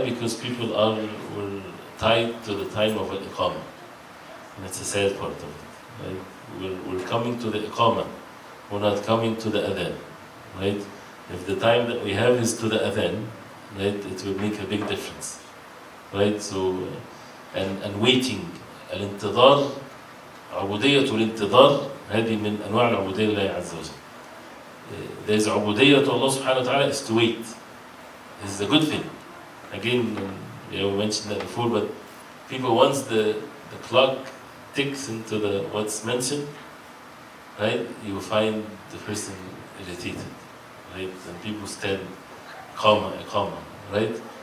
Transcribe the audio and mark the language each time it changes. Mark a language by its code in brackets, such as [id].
[en] Because people were tied to the time of al-Iqamah. And that's a sad part of it. Right? We're coming to the Iqamah, we're not coming to the Adhan. Right? If the time that we have is to the Adhan, right, it will make a big difference. Right? So, and waiting, [ar] الانتظار, عبودية الانتظار, هذه من أنواع العبودية لله عز وجل. [en] There's عبودية to Allah subhanahu wa ta'ala is to wait. This is a good thing. Again, we mentioned that before, but people, once the clock ticks into the what's mentioned, right, you will find the person irritated, right, and people stand calm, right.